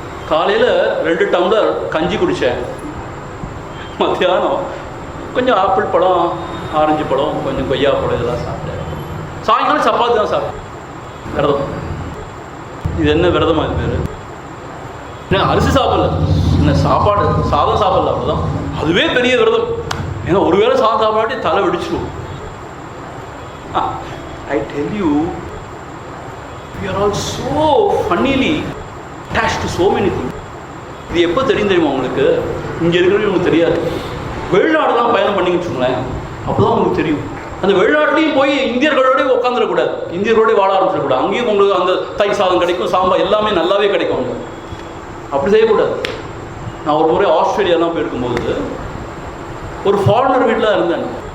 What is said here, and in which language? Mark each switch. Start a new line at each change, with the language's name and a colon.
Tamil: காலையில் 2 டம்ளர் கஞ்சி குடித்தேன், மத்தியானம் கொஞ்சம் ஆப்பிள் பழம், ஆரஞ்சு பழம், கொஞ்சம் கொய்யா பழம் இதெல்லாம் சாப்பிட்டேன். சாயங்காலம் சப்பாத்தி தான் சாப்பிட்டேன். விரதம். இது என்ன விரதமா? இது பேர் என்ன? அரிசி சாப்பிடல, என்ன சாப்பாடு சாதம் சாப்பிடல, அவ்வளோதான். அதுவே பெரிய விரதம். ஏன்னா ஒருவேளை சாதம் சாப்பாட்டி தலை வெடிச்சிடும்.
English: I tell you, we are all so funnily attached to so many things.
Tamil: இது எப்போ தெரியுமா உங்களுக்கு? இங்கே இருக்கிறவங்க உங்களுக்கு தெரியாது. வெளிநாடுலாம் பயணம் பண்ணின்னு வச்சுங்களேன், அப்போ தான் உங்களுக்கு தெரியும். அந்த வெளிநாட்டிலையும் போய் இந்தியர்களோடய உட்காந்துடக்கூடாது, இந்தியர்களோடய வாழ ஆரம்பிச்சிடக்கூடாது. அங்கேயும் உங்களுக்கு அந்த தயிர் சாதம் கிடைக்கும், சாம்பார் எல்லாமே நல்லாவே கிடைக்கும். அங்கே அப்படி செய்யக்கூடாது. நான் ஒரு முறை ஆஸ்திரேலியாலாம் போயிருக்கும்போது ஒரு ஃபாரினர் வீட்டில் இருந்தேன்.